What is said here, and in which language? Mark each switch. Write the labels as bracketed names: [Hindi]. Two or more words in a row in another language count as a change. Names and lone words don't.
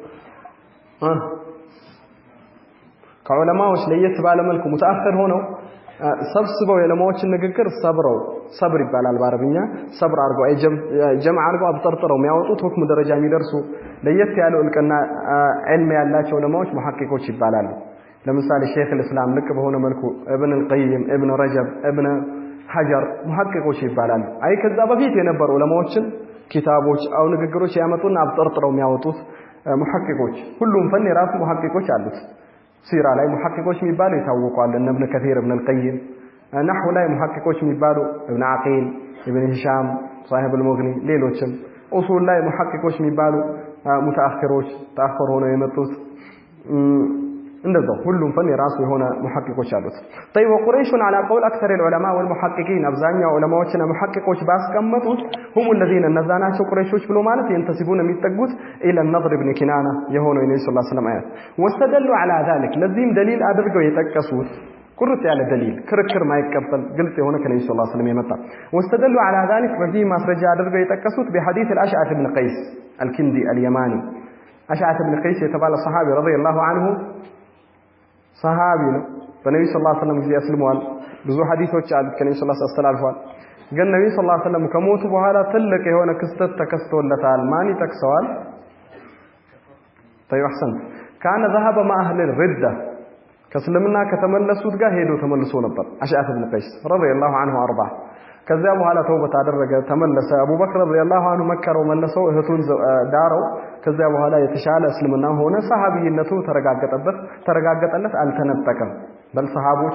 [Amharic] ከዑለማዎች ለየት ባለ መልኩ ሙተአخر ሆነው ሰብስበው የዑለማዎችን ንግግር ሰብር ይባላል በአረብኛ ሰብር አድርገው ጀምዓ አድርገው አብጠርጥረው የሚያወጡት ሁክም ደረጃ የሚደርሱ ለየት ያለው እልቅና ዒልም ያላቸው ዑለማዎች ሙሐቂቆች ይባላሉ ለምሳሌ [Arabic] شيخ الإسلام [Amharic] ልክ በሆነ መልኩ ኢብኑ القيم ኢብኑ ረጀብ ኢብኑ ሐጀር ሙሐቂቆች ይባላሉ አይ ከዛ በፊት የነበሩ ዑለማዎችን ኪታቦች አው ንግግሮች ያመጡና አብጠርጥረው የሚያወጡት ሙሐቂቆች ሁሉም ፈን የራሱ ሙሐቂቆች አሉት ሲራ ላይ ሙሐቂቆች የሚባሉ ይታወቃሉ እነ ኢብኑ ከثير ኢብኑ القيم ነህው ላይ ሙሐቂቆች የሚባሉ ኢብኑ አቂል ኢብኑ ሂሻም [Arabic] صاحب المغني [Amharic] ሌሎችም ኡሱል ላይ ሙሐቂቆች የሚባሉ ሙተአخሮች ተአخር ሆነው የመጡት እንደዛው ሁሉም ፈን የራሱ የሆነ ሙሐቂቆች አሉት [Arabic] طيب وقريش على قول اكثر العلماء والمحققين [Amharic] አብዛኛው ዑለማዎችና ሙሐቂቆች ባስቀመጡት [Arabic] هم الذين [Amharic] ነዛናቸው ቁረይሾች ብሎ ማለት ينتسبون የሚጠጉት [Arabic] الى النضر ابن كنانه [Amharic] የሆነው የነብዩ [Arabic] صلى الله عليه وسلم [Amharic] አያት [Arabic] واستدلوا على ذلك [Amharic] ለዚህም ደሊል አድርገው የጠቀሱት ቁርጥ ያለ ደሊል ክርክር ማይቀበል ግልጽ የሆነ ከነብዩ [Arabic] صلى الله عليه وسلم [Amharic] የመጣ [Arabic] واستدلوا على ذلك [Amharic] በዚህ ማስረጃ አድርገው የጠቀሱት [Arabic] بحديث الاشعث بن قيس الكندي اليماني [Amharic] اشعث بن قيس የተባለ ሰሃቢ [Arabic] رضي الله عنه صحابي [Amharic] ነው በነብዩ [Arabic] صلى الله عليه وسلم [Amharic] ጊዜ አስልሟል ብዙ ሐዲሶች አሉት ከነብዩ [Arabic] صلى الله عليه وسلم [Amharic] አስተላልፏል ግን ነብዩ [Arabic] صلى الله عليه وسلم [Amharic] ከሞቱ በኋላ ትልቅ የሆነ ክስተት ተከስቶለታል ማን ይጠቅሰዋል [Arabic] طيب احسن كان ذهب مع اهل الرده [Amharic] ከእስልምና ከተመለሱት ጋር ሄዶ ተመልሶ ነበር አሽዓት ኢብኑ ቀይስ [Arabic] رضي الله عنه [Amharic] አርባ ከዛ በኋላ ተውበት አደረገ ተመለሰ አቡበክር [Arabic] رضي الله عنه [Amharic] መከረው መለሰው እህቱን ዳረው ከዛ በኋላ የተሻለ እስልምና ሆነ ሰሃቢነቱ ተረጋገጠለት አልተነጠቀም በል ሰሃቦች